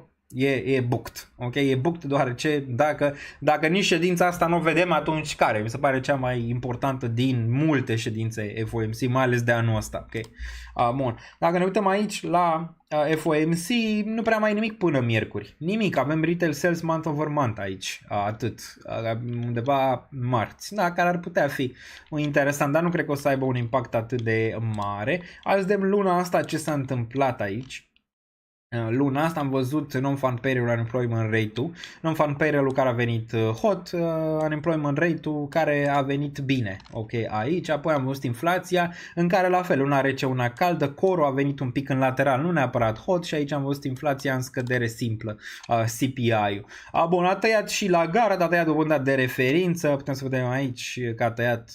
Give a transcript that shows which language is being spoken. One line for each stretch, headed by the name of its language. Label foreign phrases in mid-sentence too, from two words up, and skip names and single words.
Romanian: E booked, ok? E booked deoarece dacă nici ședința asta nu o vedem, atunci care? Mi se pare cea mai importantă din multe ședințe FOMC, mai ales de anul ăsta, ok? Bun, dacă ne uităm aici la FOMC, nu prea mai e nimic până miercuri. Nimic, avem
English: retail sales month over month
Romanian: aici, atât, undeva marți, da, care ar putea fi interesant, dar nu cred că o să aibă un impact atât de mare. Hai să vedem luna asta ce s-a întâmplat aici. Luna asta am văzut
English: non-farm payroll unemployment rate-ul, non-farm payroll-ul
Romanian: care a venit hot,
English: unemployment rate-ul
Romanian: care a venit bine, ok, aici, apoi am văzut inflația în care la fel, una rece, una caldă, core-ul a venit un pic în lateral, nu neapărat hot și aici am văzut inflația în scădere simplă, CPI-ul. Bun, a tăiat și la gara, a tăiat dobânda de referință, putem să vedem aici că a tăiat